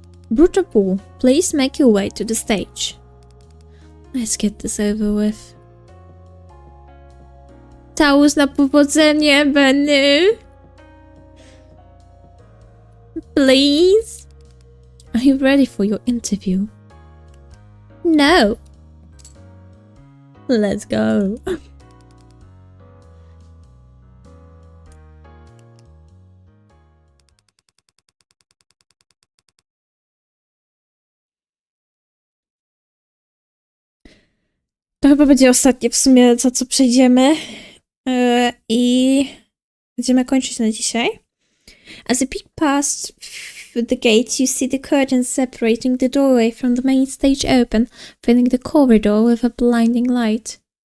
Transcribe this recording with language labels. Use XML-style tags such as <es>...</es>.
<en>Brutal Pool, please make your way to the stage. Let's get this over with.</en> <pl>Całus na powodzenie, Benny.</pl> <en>Please? Are you ready for your interview? No. Let's go.</en> <pl>To chyba będzie ostatnie w sumie, za co przejdziemy. I będziemy kończyć na dzisiaj.</pl> <en>As you peek past the gate, you see the curtains separating the doorway from the main stage open, filling the corridor with a blinding light.</en>